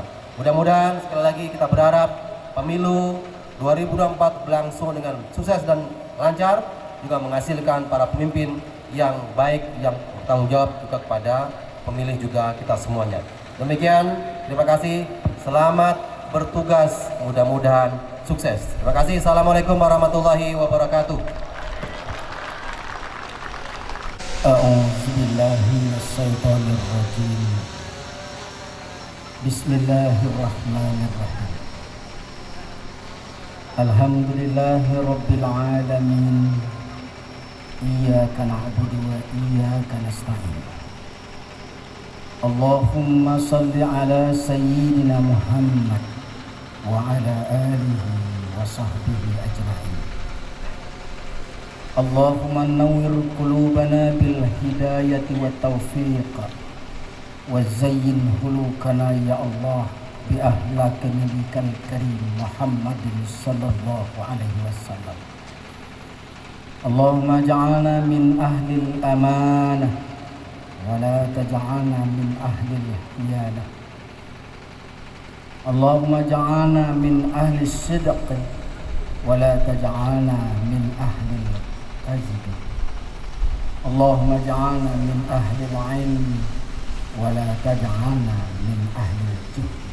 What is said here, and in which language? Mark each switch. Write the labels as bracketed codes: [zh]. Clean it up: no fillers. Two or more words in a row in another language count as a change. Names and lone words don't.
[id] Mudah-mudahan sekali lagi kita berharap pemilu 2024 berlangsung dengan sukses dan lancar, juga menghasilkan para pemimpin yang baik, yang bertanggung jawab juga kepada pemilih juga kita semuanya. Demikian, terima kasih, selamat bertugas, mudah-mudahan sukses. Terima kasih. [ar] السلام عليكم ورحمة الله وبركاته. أعوذ بالله من الشيطان الرجيم. بسم الله الرحمن الرحيم. الحمد لله رب العالمين. إياك نعبد وإياك نستعين. اللهم صل على سيدنا محمد وعلى آله وصحبه أجمعين. اللهم نور قلوبنا بالهداية والتوفيق وزين أخلاقنا يا الله بأخلاق نبيك الكريم محمد صلى الله عليه وسلم. اللهم اجعلنا من أهل الأمانة ولا تجعلنا من أهل الخيانة اللهم اجعلنا من أهل الصدق ولا تجعلنا من أهل الكذب اللهم اجعلنا من أهل العلم ولا تجعلنا من أهل الجهل